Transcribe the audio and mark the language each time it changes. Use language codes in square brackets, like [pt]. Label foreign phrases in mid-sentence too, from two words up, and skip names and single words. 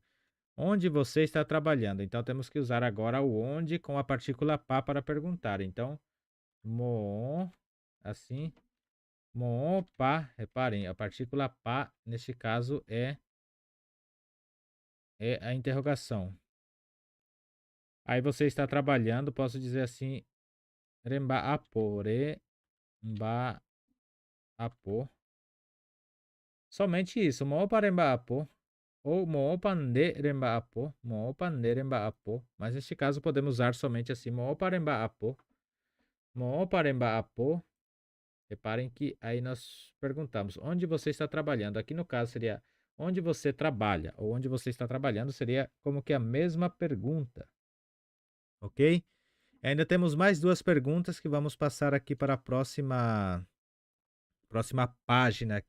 [pt] Onde você está trabalhando? Então temos que usar agora o onde com a partícula pá para perguntar. Então, mon, assim, mon, pá. Reparem, a partícula pá, neste caso, é a interrogação. Aí você está trabalhando, posso dizer assim, [gn] remba apo, remba apo. [pt] Somente isso, [gn] mo para remba apo. Ou mo pande remba apo, mo pande remba apo. [pt] Mas neste caso podemos usar somente assim, [gn] mo para remba apo. Mo para remba apo. [pt] Reparem que aí nós perguntamos onde você está trabalhando. Aqui no caso seria onde você trabalha ou onde você está trabalhando seria como que a mesma pergunta, ok? Ainda temos mais duas perguntas que vamos passar aqui para a próxima página aqui.